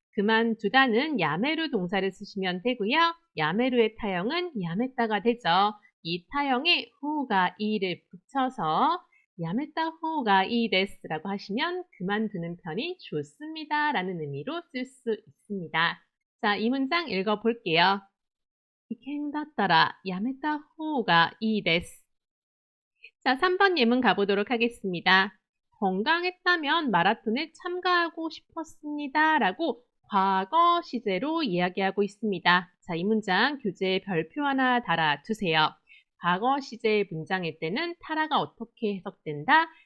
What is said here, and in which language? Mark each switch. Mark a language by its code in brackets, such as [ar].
[ko] 그만두다는 야메루 동사를 쓰시면 되고요. 야메루의 타형은 야메따가 되죠. 이 타형에 후가 이를 붙여서 야메따 후가 이 데스라고 하시면 그만두는 편이 좋습니다 라는 의미로 쓸 수 있습니다. 자, 이 문장 읽어볼게요. [ja] 이켄だったらやめた方がいいです. [ko] 자, 3번 예문 가보도록 하겠습니다. 건강했다면 마라톤에 참가하고 싶었습니다 라고 과거 시제로 이야기하고 있습니다. 자, 이 문장 교재에 별표 하나 달아두세요. 과거 시제의 문장일 때는 타라가 어떻게 해석된다?